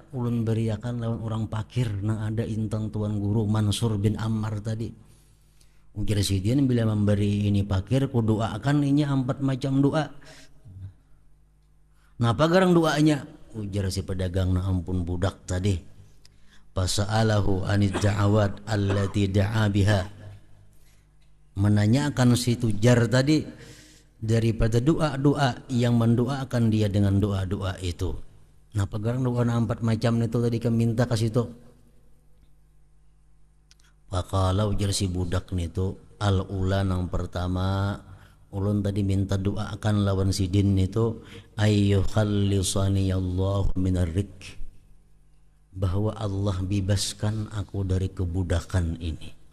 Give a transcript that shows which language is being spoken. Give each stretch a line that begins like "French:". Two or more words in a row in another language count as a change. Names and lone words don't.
Banjar: Ulun beriakan lawan orang fakir nang ada intang tuan guru Mansur bin Ammar tadi. Ujar si dia, bila memberi ini fakir, ku doakan ini 4 macam doa. Napa garang doanya? Ujar si pedagang, na ampun budak tadi.
Arabic: فسأله عن الدعوات التي دعا بها.
Indonesian: Menanyakan si tujar tadi daripada doa-doa yang mendoakan dia dengan doa-doa itu.
Banjar: Napa garang doa 4 macam itu tadi kami minta ke situ. Faqala ujar si budak itu, al-ula nang pertama ulun tadi minta doakan lawan si din itu,
Arabic: أن يخلصني الله من الرق,
Banjar: bahwa Allah bebaskan aku dari kebudakan ini.